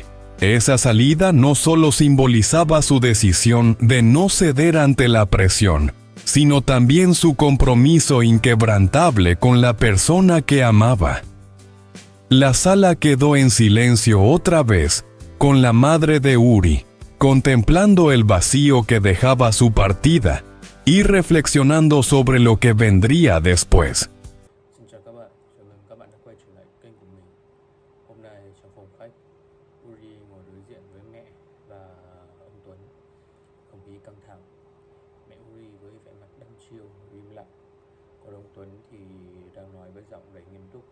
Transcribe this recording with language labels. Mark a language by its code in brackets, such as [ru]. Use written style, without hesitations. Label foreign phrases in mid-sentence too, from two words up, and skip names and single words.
[es] Esa salida no solo simbolizaba su decisión de no ceder ante la presión, sino también su compromiso inquebrantable con la persona que amaba. La sala quedó en silencio otra vez, con la madre de Uri, contemplando el vacío que dejaba su partida y reflexionando sobre lo que vendría después. [vi] Xin chào các bạn, chào mừng các bạn đã quay trở lại kênh của mình. Hôm nay trong phòng khách, Uri ngồi đối diện với mẹ và ông Tuấn. Không khí căng thẳng. Mẹ Uri với vẻ mặt đăm chiêu, im lặng. Còn ông Tuấn thì đang nói với giọng đầy nghiêm túc.